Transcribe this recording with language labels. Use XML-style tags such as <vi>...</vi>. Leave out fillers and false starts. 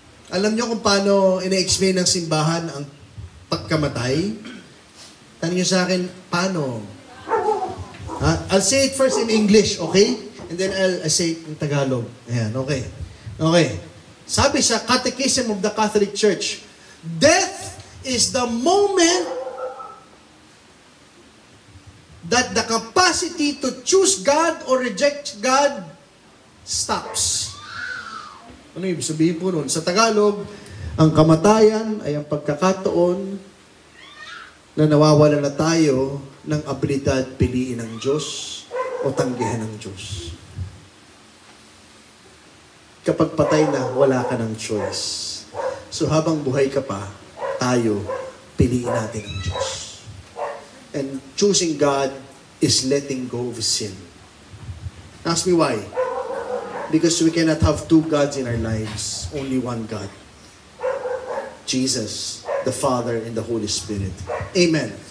<tl>Alam niyo kung paano ina-explain ng simbahan ang pagkamatay? Tanong niyo sa akin, paano?</tl> <en>I'll say it first in English, okay? And then I'll say it in Tagalog. Ayan, okay. Okay. Sabi sa Catechism of the Catholic Church, death is the moment that the capacity to choose God or reject God stops.</en> <tl>Ano ibig sabihin po nun? Sa Tagalog, ang kamatayan ay ang pagkakataon na nawawala na tayo ng abilidad piliin ng Diyos o tanggihan ng Diyos. Kapag patay na, wala ka ng choice. So habang buhay ka pa, tayo, piliin natin ang Diyos.</tl> <en>And choosing God is letting go of sin. Ask me why. Because we cannot have two gods in our lives. Only one God. Jesus, the Father, and the Holy Spirit. Amen.</en>